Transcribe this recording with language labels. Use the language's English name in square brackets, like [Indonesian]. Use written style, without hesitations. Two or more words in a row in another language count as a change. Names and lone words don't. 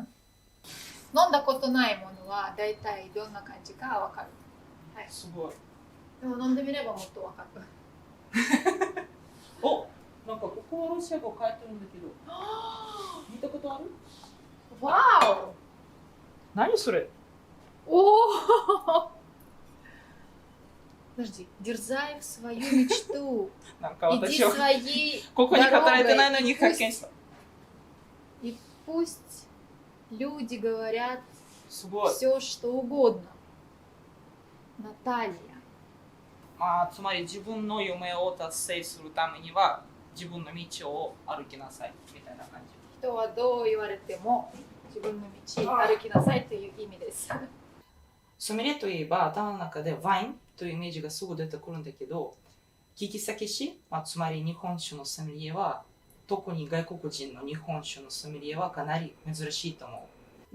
[Japanese] 飲んだことないものは大体どんな感じかわかる。はい。すごい。でも飲んでみればもっとわかる。お、なんかここはロシア語書いてるんだけど。見たことある？わお。何それ？ [Russian] О! Подожди, дерзай в свою мечту. [Japanese] なんか [Russian] Иди [Japanese] 私は [Russian] своей [Japanese] ここに働いてないの [Russian] дорогой. [Japanese] に発見した。 [Russian] И пусть люди говорят [Japanese] すごい。 [Russian] все, что угодно. Наталья. [Japanese] まあつまり自分の夢を達成するためには自分の道を歩きなさいみたいな感じ。人はどう言われても自分の道歩きなさいという意味です。ソムリエといえば頭の中でワインというイメージがすぐ出てくるんだけど、利き酒師、つまり日本酒のソムリエは、特に外国人の日本酒のソムリエはかなり珍しいと思う。